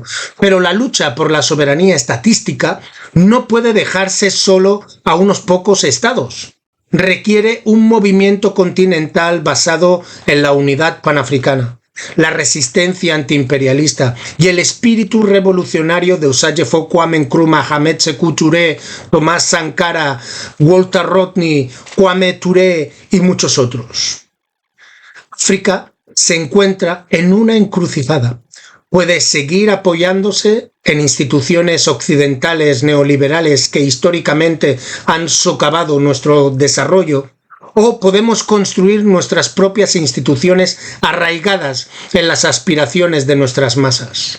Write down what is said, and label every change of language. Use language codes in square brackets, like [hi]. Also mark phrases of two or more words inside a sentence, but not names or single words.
[es] Pero la lucha por la soberanía estatística no puede dejarse solo a unos pocos estados. Requiere un movimiento continental basado en la unidad panafricana, la resistencia antiimperialista y el espíritu revolucionario de Osagyefo Kwame Nkrumah, Ahmed Sékou Touré, Thomas Sankara, Walter Rodney, Kwame Touré y muchos otros. África se encuentra en una encrucijada. Puede seguir apoyándose en instituciones occidentales neoliberales que históricamente han socavado nuestro desarrollo, o podemos construir nuestras propias instituciones arraigadas en las aspiraciones de nuestras masas.